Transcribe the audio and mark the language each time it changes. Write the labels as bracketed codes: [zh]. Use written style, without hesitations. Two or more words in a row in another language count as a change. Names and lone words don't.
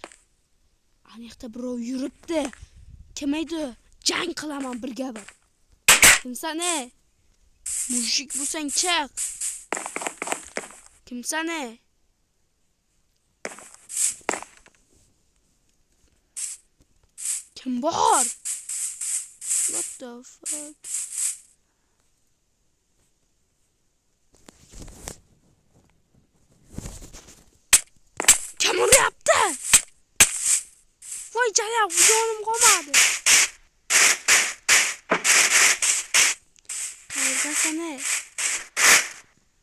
[uz] Aniqda birov yuribdi. Kim edi? Jang qilaman birga bir. Kimsan ey? Mushik bo'lsang chiq. Kimsan ey? Kim bor? [en] What the fuck? [uz] Kim uryapti? Voy jala, jonim qolmadi. Qayerdasan ey?